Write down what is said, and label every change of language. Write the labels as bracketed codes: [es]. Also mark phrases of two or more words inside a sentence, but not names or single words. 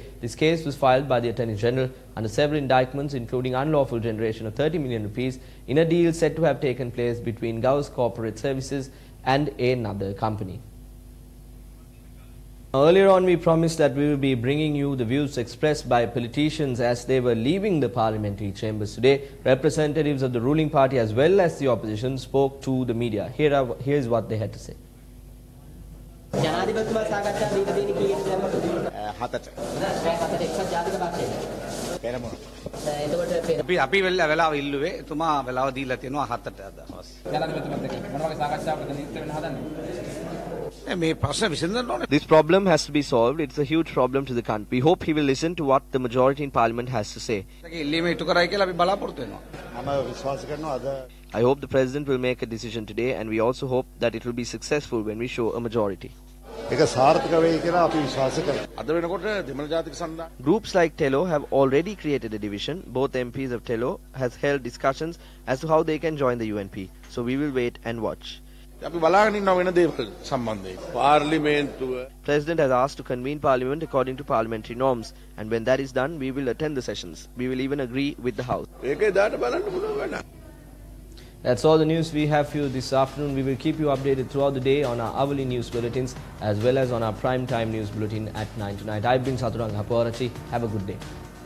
[en] This case was filed by the Attorney General under several indictments including unlawful generation of 30 million rupees in a deal said to have taken place between Government's Corporate Services and another company. Earlier on, we promised that we will be bringing you the views expressed by politicians as they were leaving the parliamentary chambers today. Representatives of the ruling party as well as the opposition spoke to the media. Here's what they had to say. [si] අපි වෙලාව ඉල්ලුවේ එතුමා වෙලාව දීලා තියෙනවා 7ට අද හවස. ජනාධිපතිතුමත් එක්ක මොන වගේ සාකච්ඡාවකටද නිරත වෙන්න හදන්නේ? මේ ප්‍රශ්න විසඳන්න ඕනේ. [en] This problem has to be solved. It's a huge problem to the country. We hope he will listen to what the majority in parliament has to say. [si] ඉල්ලීම ඉටු කරයි කියලා අපි බලාපොරොත්තු වෙනවා. මම විශ්වාස කරනවා අද [en] I hope the president will make a decision today and we also hope that it will be successful when we show a majority. [si] ඒක සාර්ථක වෙයි කියලා අපි විශ්වාස කරනවා. අද වෙනකොට දෙමළ ජාතික සන්ධාන [en] Groups like TELO have already created a division. Both MPs of TELO has held discussions as to how they can join the UNP. So we will wait and watch. [si] අපි බලාගෙන ඉන්නවා වෙන දේවල් සම්බන්ධයෙන්. පාර්ලිමේන්තුව [en] President has asked to convene parliament according to parliamentary norms and when that is done we will attend the sessions. We will even agree with the house. [si] ඒකේ දාට බලන්න පුළුවන් වෙනවා. [en] That's all the news we have for you this afternoon. We will keep you updated throughout the day on our hourly news bulletins as well as on our prime time news bulletin at 9 tonight. I've been Saturanga Haporachi. Have a good day.